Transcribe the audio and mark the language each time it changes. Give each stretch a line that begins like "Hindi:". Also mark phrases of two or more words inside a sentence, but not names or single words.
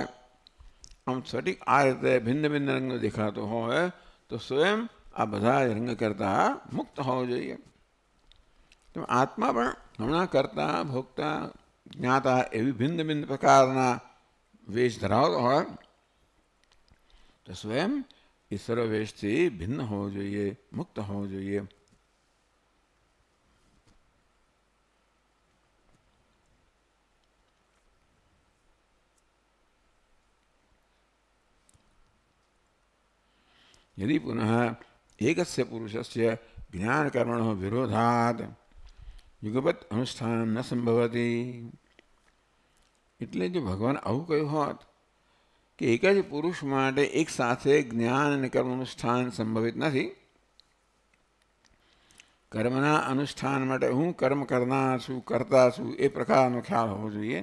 Gujarati: આમ સ્ફટિક આ રીતે ભિન્ન ભિન્ન રંગનો દેખાતો હોય તો સ્વયં આ બધા જ રંગ કરતાં મુક્ત હોવો જોઈએ. તો આત્મા પણ હમણાં કરતા, ભોગતા, જ્ઞાતા એવી ભિન્ન ભિન્ન પ્રકારના વેશ ધરાવતો હોય તો સ્વયં એ સર્વ વેશથી ભિન્ન હોવો જોઈએ, મુક્ત હોવો જોઈએ.
Sanskrit: यदि पुनः एकस्य पुरुषस्य ज्ञानकर्मणः विरोधात् युगपत् अनुष्ठान न संभवती.
Gujarati: એટલે જો ભગવાન આવું કહ્યું હોત કે એક જ પુરુષ માટે એક સાથે જ્ઞાન અને કર્મ અનુષ્ઠાન સંભવિત નથી. કર્મના અનુષ્ઠાન માટે હું કર્મ કરનાર છું, કરતા છું એ પ્રકારનો ખ્યાલ હોવો જોઈએ.